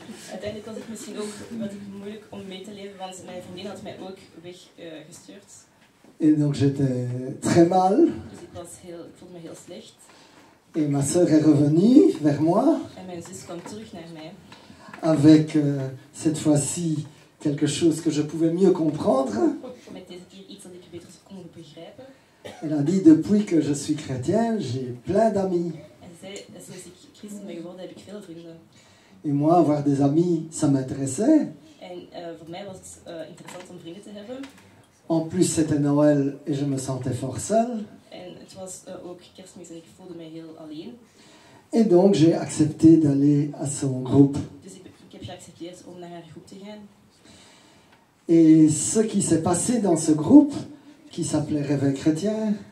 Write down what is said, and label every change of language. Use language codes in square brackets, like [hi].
[nl] Uiteindelijk was ik misschien ook wat moeilijk om mee te leven, want mijn vriendin had mij ook weggestuurd. [fr] Et donc j'étais très mal. [nl] Dus ik voelde me heel slecht. [fr] Et ma sœur est revenue vers moi [nl] En mijn zus kwam terug naar mij. [fr] avec cette fois-ci quelque chose que je pouvais mieux comprendre. [nl] Met deze keer iets dat ik beter kon begrijpen. [fr] Elle a dit, depuis que je suis chrétienne, j'ai plein d'amis. [nl] En zij zei, sinds ik christen ben geworden, heb ik veel vrienden. [fr] Et moi, avoir des amis, ça m'intéressait. [nl] En voor mij was het interessant om vrienden te hebben. [fr] En plus, c'était Noël et je me sentais fort seul. [nl] En het was ook kerstmis en ik voelde mij heel alleen. [fr] Et donc, j'ai accepté d'aller à son groupe. [nl] Dus ik heb geaccepteerd om naar haar groep te gaan. [fr] Et ce qui s'est passé dans ce groupe, qui s'appelait Réveil Chrétien,